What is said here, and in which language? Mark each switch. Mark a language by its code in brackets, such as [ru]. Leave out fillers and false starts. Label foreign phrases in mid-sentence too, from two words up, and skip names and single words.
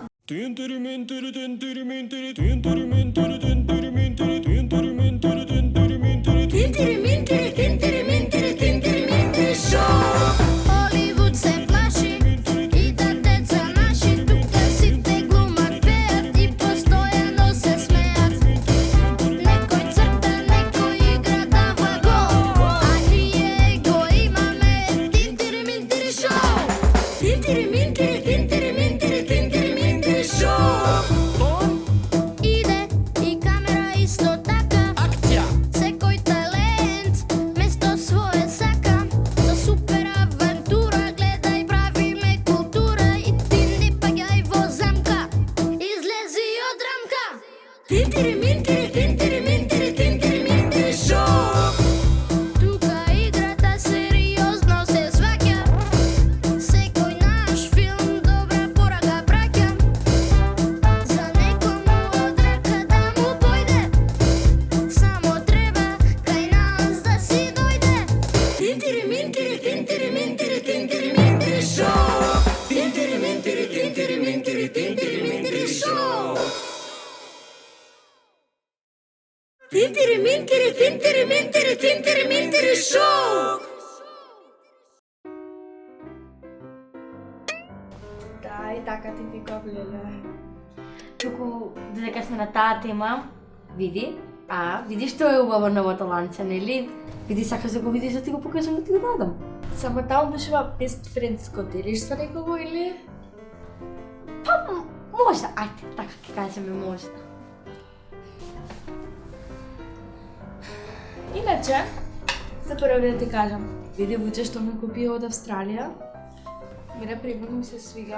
[mk] Холивуд се плаши и да деца наши тук сите глумат, пеят и постоянно се смеят. Некој црта, некој игра дава гол, а ние го имаме Тинтири Минтири шоу. Тинтири Минтири, Тинтири Минтири, Тинтири Минтири шоу. Иде и камера исто така. Акција! Секој талент место свое сака. За супер авантура гледај, правиме култура и ти не паѓај во замка. Излези од рамка. Тинтири Минтири, Тинтири Минтири, Тинтири Минтири шоу. Тука играта сериозно се сваќа. Секој наш филм добра порака праќа. За некому од рака да му појде, само треба кај нас да си дојде. Тинтири Минтири, Тинтири Минтири, Тинтири Минтири шоу. Тинтири Минтири, Тинтири Минтири, Тинтири Минтири шоу. Тинтири Минтири, Тинтири Минтири, Тинтири Минтири шоу. Да, и така ти викав, леле. Туку, додека сме на таа тема, види, види што е убаво новото ланче, нели? Види, сакаш да го видиш, да ти го покажам, да ти го дадам. Само таму бешува [en] best friends, [mk] го делиш со некого или? Па, можда, ајде, така ќе кажеме можда. Иначе, за прво да ти кажам, види вуче што ме купи од Австралија. Мене примерно ми се свига.